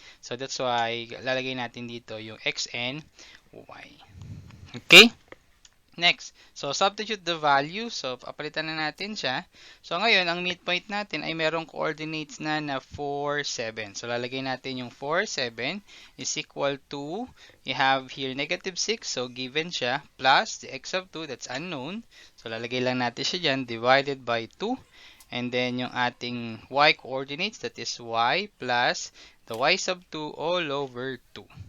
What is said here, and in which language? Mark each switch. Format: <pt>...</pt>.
<en>So that's why</en> <tl>lalagay natin dito yung</tl> <en>x and y. Okay? Next, so substitute the value.</en> <tl>So, papalitan na natin siya. So, ngayon, ang midpoint natin ay merong coordinates na 4, 7.</tl> <en>So,</en> <tl>lalagay natin yung</tl> <en>4, 7 is equal to, you have here negative 6. So, given siya, plus the x sub 2, that's unknown. So,</en> <tl>lalagay lang natin siya dyan,</tl> <en>divided by 2. And then, yung ating y coordinates, that is y plus the y sub 2 all over 2.</en>